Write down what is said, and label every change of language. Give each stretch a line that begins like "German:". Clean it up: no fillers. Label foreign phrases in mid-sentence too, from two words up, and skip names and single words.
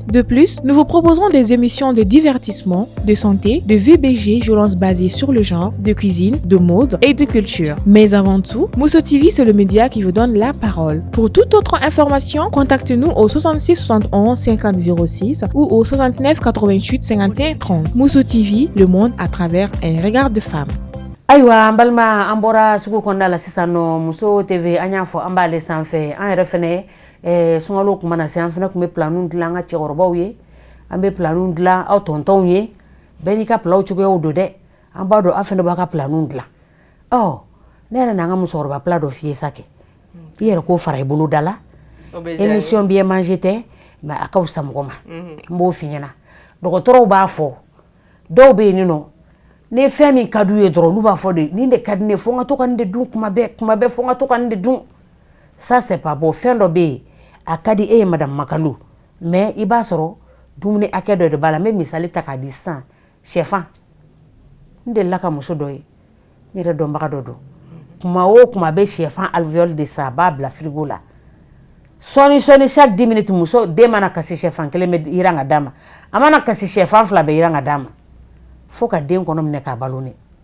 French: De plus, nous vous proposerons des émissions de divertissement, de santé, de VBG, violences basées sur le genre, de cuisine, de mode et de culture. Mais avant tout, Mousso TV, c'est le média qui vous donne la parole. Pour toute autre information, contactez-nous au 66 71 50 06 ou au 69 88 51 30. Mousso TV, le monde à travers un regard de femme.
Bambara: Ayiwa balma an bɔra sugu kɔnɔna la sisan nɔ Muso TV an y'a fɔ an b'ale sanfɛ an yɛrɛ fɛnɛ sunkalo kuma na se an fɛnɛ tun bɛ planiw dilan an ka cɛkɔrɔbaw ye an bɛ planiw dilan aw tɔntɔnw ye bɛɛ n'i ka plaw cogoyaw don dɛ an b'a dɔn aw fɛnɛ b'a ka planiw dilan ne yɛrɛ n'an ka musokɔrɔba pla dɔ f'i ye sa kɛ i yɛrɛ k'o fara i bolo da la
French: émission bien manger
Bambara: tɛ mais a ka fisa mɔgɔ ma n b'o f'i ɲɛna dɔgɔtɔrɔw b'a fɔ dɔw bɛ yen nɔ ne fɛn min ka d'u ye dɔrɔn olu b'a fɔ de nin de ka di ne fo n ka to ka nin de dun kuma bɛɛ fo n ka to ka nin de dun
French: ça c'est pas bon
Bambara: fɛn dɔ bɛ yen a ka di e ye madame Makalu mais i b'a sɔrɔ dumuni hakɛ dɔ de b'a la n bɛ misali ta k'a di sisan sɛfan n delila ka muso dɔ ye n yɛrɛ dɔnbaga dɔ don kuma o kuma a bɛ sɛfan alvéole de san a b'a bila frigo la sɔɔni
French: chaque 10 minutes
Bambara: muso den mana kasi sɛfan kelen bɛ yiran ka d'a ma a mana kasi sɛfan fila bɛ yiran ka d'a ma fo ka den kɔnɔ minɛ k'a balo ne